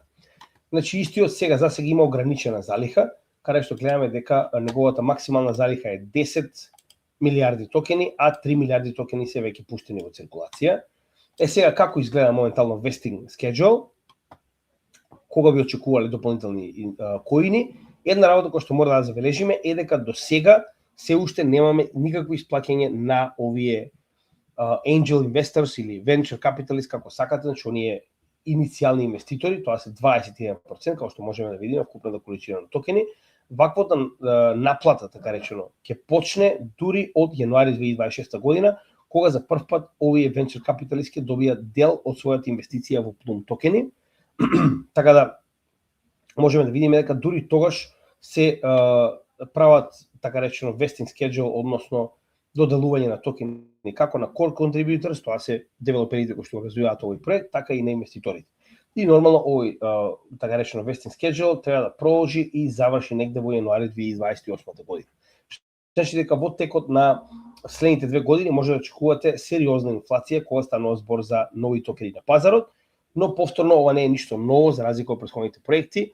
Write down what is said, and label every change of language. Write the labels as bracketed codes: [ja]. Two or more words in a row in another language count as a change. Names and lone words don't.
[mk] Значи истиот сега за сега има ограничена залиха, каде што гледаме дека неговата максимална залиха е 10 милиарди токени, а 3 милиарди токени се веќе пуштени во циркулација. Сега како изгледа моментално [en] vesting schedule, [mk] кога би очекувале дополнителни коини, една работа која што мора да забележиме е дека до сега се уште немаме никакво исплаќање на овие [en] angel investors [mk] или [en] venture capitalists, [mk] како сакате, значи оние иницијални инвеститори, тоа се 21%, како што можеме да видиме вкупната количина на токени. Ваквата наплата, така речено, ќе почне дури од јануари 2026 година, кога за прв пат овие [en] venture capitalists [mk] ќе добијат дел од својата инвестиција во Plume токени. Така да можеме да видиме дека дури тогаш се прават, така речено, [en] vesting schedule, [mk] односно доделување на токени како на [en] core contributors, [mk] тоа се девелоперите кои што развиваат овој проект, така и на инвеститорите. И нормално овој така речено [en] vesting schedule [mk] треба да продолжи и заврши негде во јануари 2028 година. Значи дека во текот на следните 2 години може да очекувате сериозна инфлација кога станува збор за нови токени на пазарот, но повторно ова не е ништо ново за разлика од претходните проекти.